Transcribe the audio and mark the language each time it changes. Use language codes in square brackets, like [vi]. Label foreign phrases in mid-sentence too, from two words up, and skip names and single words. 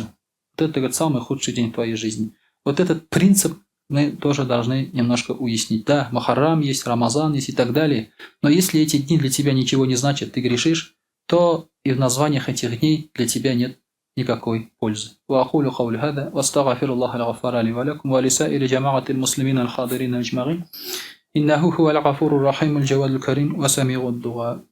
[ru] Вот это, говорит, самый худший день в твоей жизни. Вот этот принцип мы тоже должны немножко уяснить. Да, Мухаррам есть, Рамазан есть и так далее. Но если эти дни для тебя ничего не значат, ты грешишь, то и в названиях этих дней для тебя нет никакой пользы. [ar] وأقول قولي هذا وأستغفر الله الغفار لي ولكم ولسائر جماعة المسلمين الحاضرين أجمعين إنه هو الغفور الرحيم الجواد الكريم وسميع الدعاء.